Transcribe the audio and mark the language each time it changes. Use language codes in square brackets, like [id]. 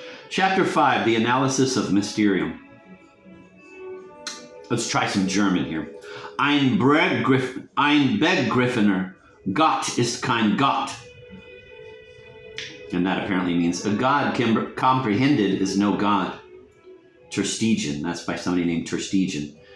[en] Chapter 5, the analysis of Mysterium. Let's try some German here. [de] Ein Begriffener Gott ist kein Gott. [en] And that apparently means a God comprehended is no God. Tersteegen, that's by somebody named Tersteegen.